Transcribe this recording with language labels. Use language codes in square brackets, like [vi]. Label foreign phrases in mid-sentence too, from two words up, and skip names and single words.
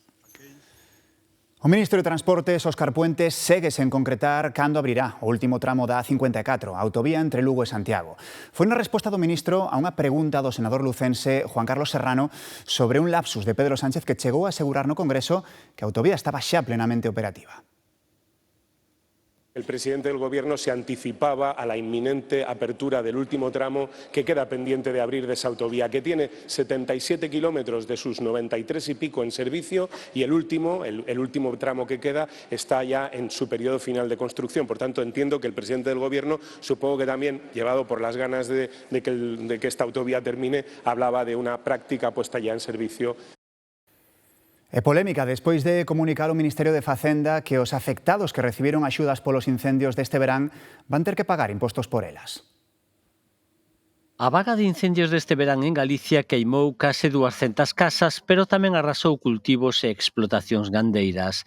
[gl] O ministro de Transportes, Óscar Puentes, segue sen concretar cando abrirá o último tramo da A54, a autovía entre Lugo e Santiago. Foi unha resposta do ministro a unha pregunta do senador lucense Juan Carlos Serrano sobre un lapsus de Pedro Sánchez que chegou a asegurar no Congreso que a autovía estaba xa plenamente operativa. [es] El presidente del Gobierno se anticipaba a la inminente apertura del último tramo que queda pendiente de abrir de esa autovía, que tiene 77 kilómetros de sus 93 y pico en servicio, y el último tramo que queda está ya en su periodo final de construcción. Por tanto, entiendo que el presidente del Gobierno, supongo que también, llevado por las ganas de que esta autovía termine, hablaba de una práctica puesta ya en servicio. [gl] E polémica despois de comunicar o Ministerio de Facenda que os afectados que recibiron axudas polos incendios deste verán van ter que pagar impostos por elas. A vaga de incendios deste verán en Galicia queimou case 200 casas, pero tamén arrasou cultivos e explotacións gandeiras.